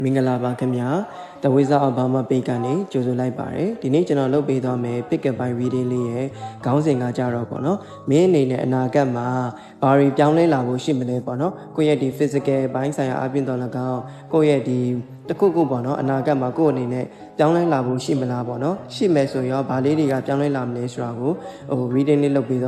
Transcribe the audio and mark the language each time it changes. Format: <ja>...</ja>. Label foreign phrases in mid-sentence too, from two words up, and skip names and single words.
<my>မင်္ဂလာပါခင်ဗျာတဝိဇာအဘာမပိတ်ကနေကြိုဆိုလိုက်ပါတယ်ဒီနေ့ကျွန်တော်လုပ်ပေးသွားမယ်</my> <en>pick up by reading</en> <my>လေးရဲ့ခေါင်းစဉ်ကကြတော့ပေါ့နော်မင်းအနေနဲ့အနာဂတ်မှာဘာတွေပြောင်းလဲလာဖို့ရှိမလဲပေါ့နော်ကိုယ့်ရဲ့ဒီ physical ဘိုင်းဆိုင်ရာအပြင်တော်၎င်းကိုယ့်ရဲ့ဒီတခုခုပေါ့နော်အနာဂတ်မှာကိုယ့်အနေနဲ့ပြောင်းလဲလာဖို့ရှိမလားပေါ့နော်ရှိမယ်ဆိုရောဘာလေးတွေကပြောင်းလဲလာမလဲဆိုတာကိုreading လေးလုပ်ပေးသွား</my>